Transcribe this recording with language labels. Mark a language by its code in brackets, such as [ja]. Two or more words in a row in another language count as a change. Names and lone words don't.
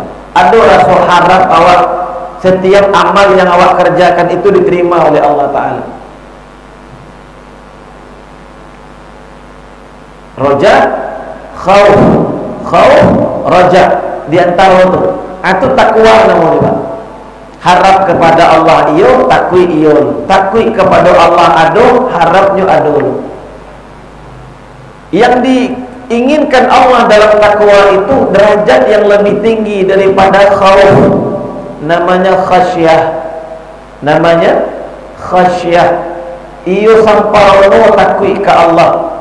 [ms] Ada rasa harap awak setiap amal yang awak kerjakan itu diterima oleh Allah Ta'ala. [ar] رجاء، خوف، خوف، رجاء. [ms] Di antara itu takwa namanya Pak. [min] Harap kepada Allah iyo, takwi iyo. Takwi kepada Allah ado, harapnya ado. [ms] Yang diinginkan Allah dalam takwa itu derajat yang lebih tinggi daripada khauf. Namanya khasyah. Namanya khasyah. [min] Iyo sampai takwi ke Allah.